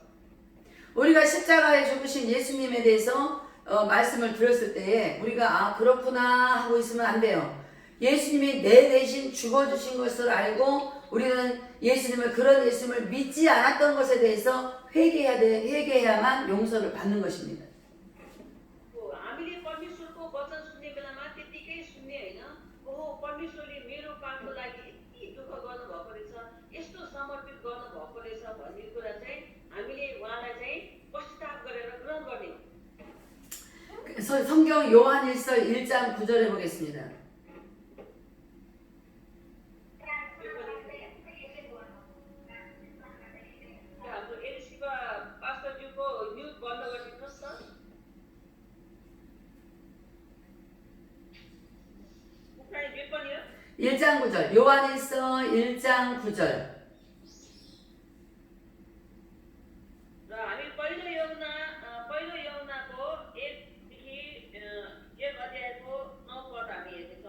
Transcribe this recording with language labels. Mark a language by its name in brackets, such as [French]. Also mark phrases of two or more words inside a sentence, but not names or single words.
[Korean] 우리가 십자가에 죽으신 예수님에 대해서 말씀을 들었을 때에 우리가 아 그렇구나 하고 있으면 안 돼요. 예수님이 내 대신 죽어주신 것을 알고 우리는 예수님을 그런 예수님을 믿지 않았던 것에 대해서 회개해야만 용서를 받는 것입니다. [Nepali] हामीले परमेश्वरको वचन सुन्ने बेलामा त्यतिकै सुन्ने होइन, ओहो परमेश्वरले मेरो कामको लागि यति दुःख गर्नुभएको रहेछ, यस्तो समर्पित गर्नुभएको रहेछ भन्ने कुरा चाहिँ हामीले उहाँलाई चाहिँ पश्चाताप गरेर ग्रहण गर्ने हो। [Korean] 성경 요한일서 1장 9절에 보겠습니다. [Nepali] हाम्रो एलिसिबा पास्टरज्यूको न्युज बन्द गरिदिनुहोस् न। [Korean] 1장 9절 요한일서 1장 9절 [Nepali] र हामी पहिलो यहुन्नाको 1देखि 1 अध्यायको 9 पद हामी हेर्नेछौँ।